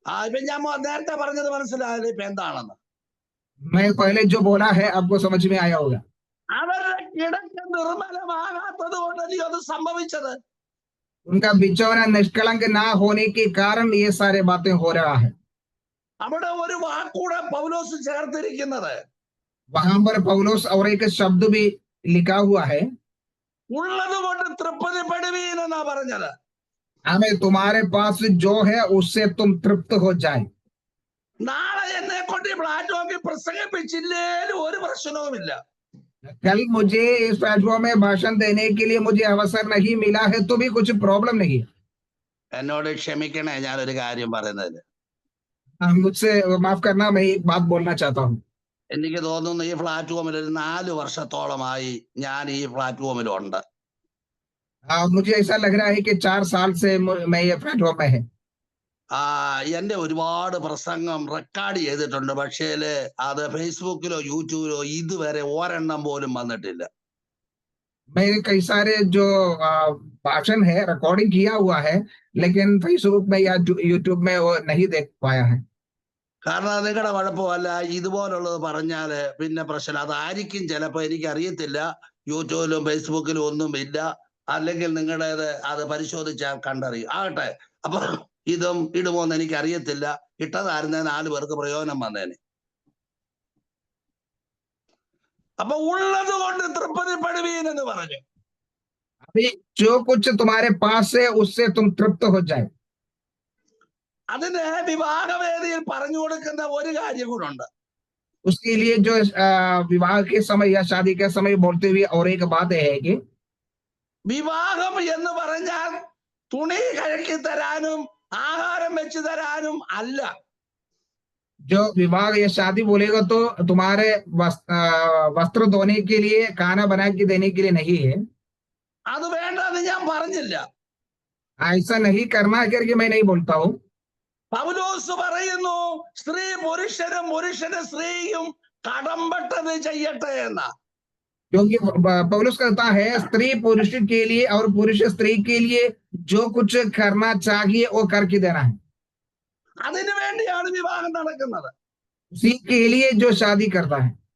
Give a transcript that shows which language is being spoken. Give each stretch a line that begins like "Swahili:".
Malayalam: ഇപ്പൊ ഞാൻ നേരത്തെ പറഞ്ഞത് മനസ്സിലായത് ഇപ്പൊ എന്താണെന്ന്.
Hindi: मैं पहले जो बोला है आपको समझ में आया होगा.
Malayalam: അവരുടെ കിടക്ക നിർമ്മലമാകാത്തത് കൊണ്ടല്ലേ അത് സംഭവിച്ചത്.
Hindi: उनका बिचौना निष्कलंक ना होने के कारण ये सारे बातें हो रहा है.
Malayalam: അവിടെ ഒരു വാക്കൂടെ പൗലോസ് ചേർത്തിരിക്കുന്നത്,
Hindi: वहां पर पौलुस और एक शब्द भी लिखा हुआ है,
Malayalam: ഉള്ളത് കൊണ്ട് തൃപ്തിപ്പെടുവീൻ എന്നാ പറഞ്ഞത്.
Hindi: हमें तुम्हारे पास जो है उससे तुम तृप्त हो जाए.
Malayalam: നാളെ എന്നെ കൊണ്ട് ഈ പ്ലാറ്റ്ഫോമിൽ പ്രസംഗിപ്പിച്ചില്ലേലും ഒരു പ്രശ്നവുമില്ല.
Hindi: कल मुझे इस प्लेटफॉर्म में भाषण देने के लिए मुझे अवसर नहीं मिला है तो भी कुछ प्रॉब्लम नहीं है.
Malayalam: എന്നോട് ക്ഷമിക്കണേ ഞാനൊരു കാര്യം പറയുന്നതിന്.
Hindi: मुझसे माफ करना, मैं एक बात बोलना चाहता हूँ.
Malayalam: എനിക്ക് തോന്നുന്നു ഈ പ്ലാറ്റ്ഫോമിൽ ഒരു 4 വർഷത്തോളമായി ഞാൻ ഈ പ്ലാറ്റ്ഫോമിലുണ്ട്.
Hindi: मुझे ऐसा लग रहा है कि 4 साल से मैं ये प्लेटफॉर्म में है.
Malayalam: എന്റെ ഒരുപാട് പ്രസംഗം റെക്കോർഡ് ചെയ്തിട്ടുണ്ട്. പക്ഷേ അത് ഫേസ്ബുക്കിലോ യൂട്യൂബിലോ ഇതുവരെ ഒരെണ്ണം പോലും വന്നിട്ടില്ല.
Hindi: मेरे कई सारे जो भाषण है रिकॉर्डिंग किया हुआ है, लेकिन फेसबुक में या यूट्यूब में वो नहीं देख पाया है.
Malayalam: കാരണം നിങ്ങളുടെ കുഴപ്പമല്ല, ഇതുപോലുള്ളത് പറഞ്ഞാല് പിന്നെ പ്രശ്നം അതായിരിക്കും. ചിലപ്പോ എനിക്ക് അറിയത്തില്ല, യൂട്യൂബിലും ഫേസ്ബുക്കിലും ഒന്നും ഇല്ല. അല്ലെങ്കിൽ നിങ്ങളുടേത് അത് പരിശോധിച്ചാൽ കണ്ടറിയും. ആകട്ടെ, അപ്പൊ ഇതും ഇടുമോന്ന് എനിക്ക് അറിയത്തില്ല. ഇട്ടതായിരുന്നേ 4 പേർക്ക് പ്രയോജനം വന്നേനെ. അപ്പൊ ഉള്ളത് കൊണ്ട് തൃപ്തിപ്പെടുവീൻ എന്ന് പറഞ്ഞു.
Hindi: अभी जो कुछ तुम्हारे पास है उससे तुम तृप्त हो जाए।
Malayalam: അതിന് വിവാഹവേദിയിൽ പറഞ്ഞു കൊടുക്കുന്ന ഒരു കാര്യം കൂടെ.
Hindi: उसके लिए जो विवाह के समय या शादी के समय बोलते हुए और एक बात है कि
Malayalam: വിവാഹം എന്ന് പറഞ്ഞാൽ തുണി കഴുകി തരാനും ആഹാരം വെച്ച് തരാനും അല്ല.
Hindi: जो विवाह या शादी बोलेगा तो तुम्हारे वस्त्र धोने के लिए, खाना बना के देने के लिए नहीं है।
Malayalam: അത് വേണ്ടെന്ന് ഞാൻ പറഞ്ഞില്ല.
Hindi: ऐसा नहीं करना है करके मैं नहीं बोलता हूँ।
Malayalam: പൗലോസ് പറയുന്നു സ്ത്രീ പുരുഷനും പുരുഷന് സ്ത്രീയും കടമ്പട്ടത് ചെയ്യട്ടെ എന്ന.
Hindi: क्योंकि पौलुस कहता है स्त्री पुरुष के लिए और पुरुष स्त्री के लिए जो कुछ करना चाहिए वो करके देना है।
Malayalam: അതിനു വേണ്ടിയാണ് വിവാഹം നടക്കുന്നത്.
Hindi: उसी के लिए जो शादी करता है।